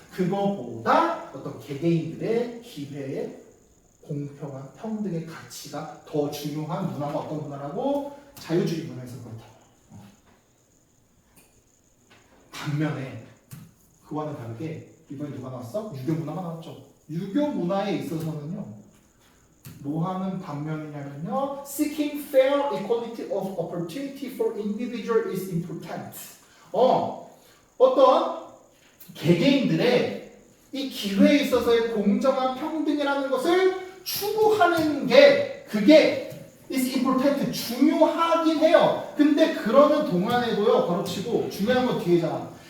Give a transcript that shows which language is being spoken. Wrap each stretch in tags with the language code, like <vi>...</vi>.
<ko>그거보다 어떤 개개인들의 기회의 공평한 평등의 가치가 더 중요한 문화가 어떤 문화라고? 자유주의 문화에서 그렇다. 반면에 그와는 다르게 이번에 누가 나왔어? 유교 문화가 나왔죠. 유교 문화에 있어서는요, 뭐 하는 반면이냐면요,</ko> <en>seeking fair equality of opportunity for individual is important.</en> <ko>어떤 개개인들의 이 기회에 있어서의 공정한 평등이라는 것을 추구하는 게 그게</ko> <en>is important.</en> <ko>중요하긴 해요. 근데 그러는 동안에도요, 바로치고 중요한 건 뒤에잖아.</ko>